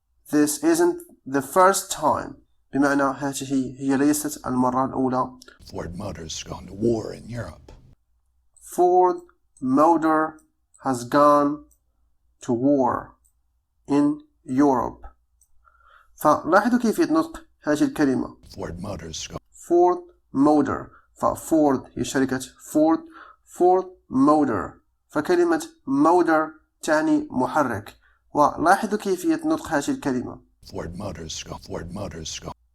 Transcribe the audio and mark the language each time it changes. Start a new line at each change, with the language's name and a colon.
English: This isn't the first time
Arabic: بمعنى هذه هي ليست المرة الأولى.
English: Ford Motor's gone to war in Europe. Ford Motor has gone to war in Europe.
Arabic: فلاحظوا كيفية نطق هذه الكلمة. Ford Motor، ففورد هي شركة فورد Motor، فكلمة motor تعني محرك، ولاحظوا كيفية نطق هذه الكلمة.
English: Ford Motor's gone.